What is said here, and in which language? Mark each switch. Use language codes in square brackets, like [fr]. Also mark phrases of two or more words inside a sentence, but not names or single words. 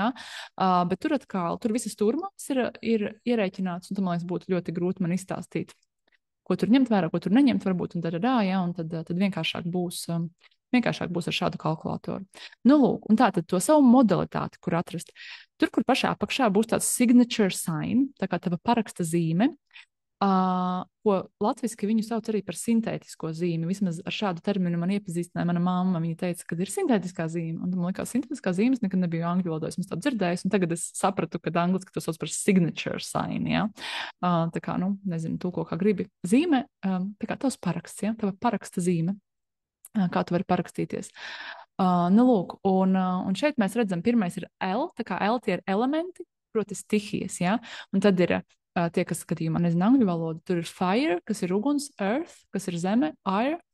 [lv] Bet tur atkal, tur visas turmās ir ierēķināts, un tam, man liekas, būtu ļoti grūti man izstāstīt, ko tur ņemt vērā, ko tur neņemt, varbūt, un ja? Un tad vienkāršāk būs ar šādu kalkulatoru. Nu, lūk, un tā tad to savu modalitāti, kur atrast. Tur, kur pašā apakšā būs tāds [en] signature sign, [lv] tā kā tava paraksta zīme, ko latviski viņu sauc arī par sintētisko zīmi. Vismaz ar šādu terminu man iepazīstināja mana mamma. Viņa teica, ka ir sintētiskā zīme. Un man liekas, sintētiskā zīmes nekad nebija angļu valodā, es tādu dzirdēju, un tagad es sapratu, ka angliski to sauc par [en] signature sign, [lv] ja? Tā kā, nezinu, tulko kā gribi. Zīme, tā kā tavs paraksts, ja? Tava paraksta zīme. Kā tu vari parakstīties. Nu, lūk, un šeit mēs redzam, pirmais ir L, tā kā L tie ir elementi, proti stihijas, ja? Un tad ir tie, kas skatījumā nezina angļu valodu, tur ir fire, kas ir uguns, earth, kas ir zeme, air.